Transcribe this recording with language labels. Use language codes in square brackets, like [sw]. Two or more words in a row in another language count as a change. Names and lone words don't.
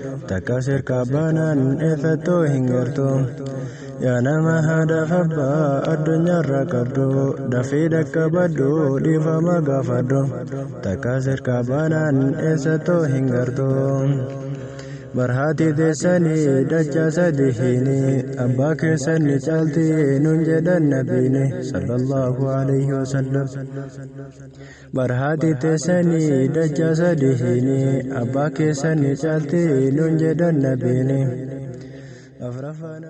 [om] Takka sirka baanaan eeffattoo hin gartu. Yaa nama haadhaaf abbaa addunyaarra qabdu, dafii dhaqqabadhu, dhiifama gaafadhu. Takka sirka baanaan eessattoo hin gartu. Barhaati teessanii dachaa sadi hiini, abbaa keessan ni caalti nuun jedhan nabiini, [ar] صلى الله عليه وسلم. [om] Barhaati teessanii dachaa sadi hiini, abbaa keessan ni caalti nuun jedhan nabiini. Afraffaan